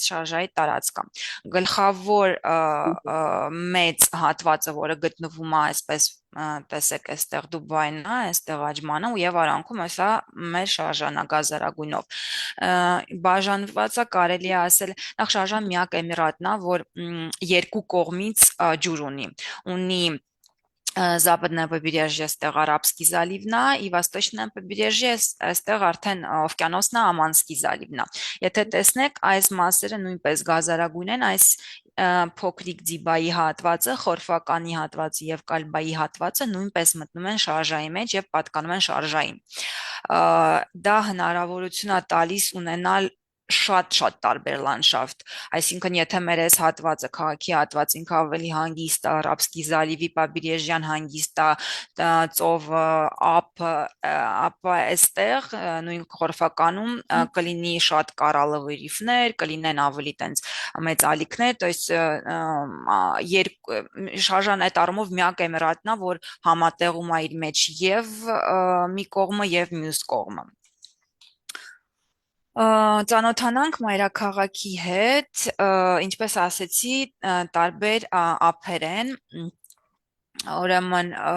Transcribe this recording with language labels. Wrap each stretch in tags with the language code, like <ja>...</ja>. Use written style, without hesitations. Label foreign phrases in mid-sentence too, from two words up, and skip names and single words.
<hy>շարժայի տարածքը։ Գլխավոր մեծ հատվածը, որը գտնվում է այսպես տեսեք, այստեղ Դուբայն է, այստեղ Աջմանը եւ արանքում հեսա մեր շարժանա գազարագույնով։ Բաժանված է, կարելի է ասել, նախ շարժան միակ էմիրատն է, որ երկու կողմից ջուր ունի</hy> <ru>западное побережье,</ru> <hy>այստեղ</hy> <ru>Арабский залив</ru> <hy>է,</hy> <ru>и восточное побережье,</ru> <hy>այստեղ արդեն օվկիանոսն է,</hy> <ru>Оманский залив</ru> <hy>է։ Եթե տեսնեք, այս մասերը նույնպես գազարագույն են, այս փոքրիկ Ձիբայի հատվածը, Խորֆականի հատվածը եւ Կալբայի հատվածը նույնպես մտնում են շարժայի մեջ եւ պատկանում են շարժային։ Դա հնարավորություն է տալիս ունենալ շատ տարբեր լանդշաֆտ, այսինքն եթե մեր այս հատվածը, քաղաքի հատվածը ինքը ավելի հանգիստ է,</hy> <ru>Арабского залива побережье</ru> <hy>հանգիստ է, ծովը, ապա այստեղ նույն Խորֆականում կլինի շատ</hy> <ru>коралловые рифы,</ru> <hy>կլինեն ավելի տենց մեծ ալիքներ,</hy> <ru>то есть</ru> <hy>շարժան այդ առումով միակ էմիրատն է, որ համատեղում է իր մեջ եւ մի կողմը եւ մյուս կողմը։ Ծանոթանանք մայրաքաղաքի հետ, ինչպես ասեցի, տարբեր ափեր են, ուրեմն</hy>